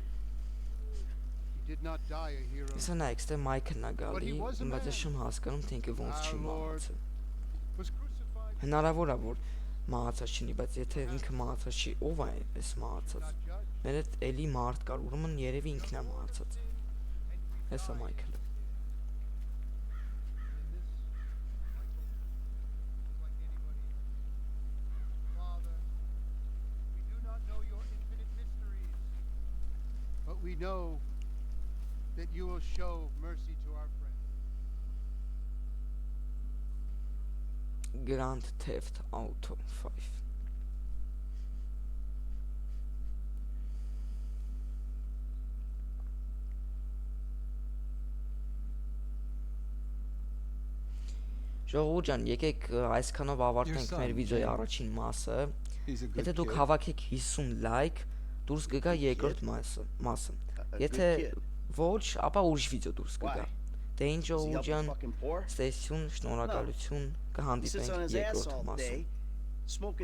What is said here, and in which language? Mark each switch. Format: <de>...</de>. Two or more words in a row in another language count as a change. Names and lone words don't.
<hy>Սա նայեք, ստե Մայքլն է գալի, բայց ես չեմ հասկանում, թե ինքը ոնց չի մահացել։ Հնարավոր է, որ մահացած չինի, բայց եթե ինքը մահացած չի, ով է այս մահացած։ Մեր հետ էլի մարդ կար, ուրեմն երևի ինքն է մահացած։ Հեսա Մայքլը։</hy> <en>But we know that you will show mercy to our friends.</en> <hy>Grand Theft Auto 5 Ժողովուրդ ջան, եկեք այսքանով ավարտենք մեր վիդեոյի առաջին մասը։ Եթե դուք հավաքեք 50 լայք, դուրս կգա երկրորդ մասը։ Եթե ոչ, ապա ուրիշ վիդեո դուրս կգա։ Դե ինչ ժողովուրդ ջան, ստեսյուն, շնորհակալություն, կհանդիպենք երկրորդ մասում։</hy>